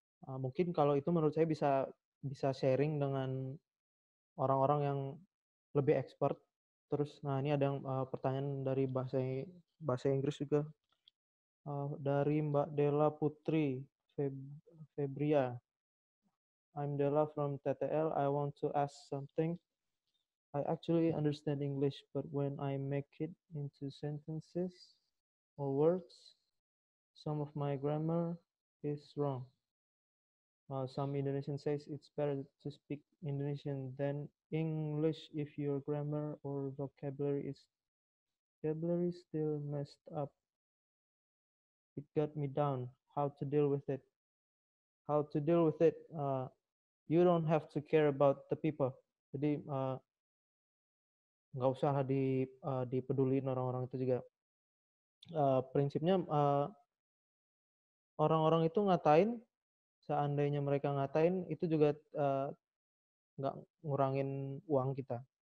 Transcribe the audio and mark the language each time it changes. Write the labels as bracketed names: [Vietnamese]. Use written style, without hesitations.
[Indonesian] Mungkin kalau itu menurut saya bisa sharing dengan orang-orang yang lebih expert. Terus, nah ini ada yang pertanyaan dari bahasa Inggris juga dari Mbak Della Putri Febria. [English] I'm Della from TTL. I want to ask something. I actually understand English, but when I make it into sentences or words, some of my grammar is wrong. Some Indonesian says it's better to speak Indonesian than English if your grammar or vocabulary still messed up. It got me down. How to deal with it? How to deal with it? You don't have to care about the people. [Indonesian] Jadi nggak usah lah dipedulin orang-orang itu juga. Prinsipnya orang-orang itu ngatain, seandainya mereka ngatain itu juga nggak ngurangin uang kita.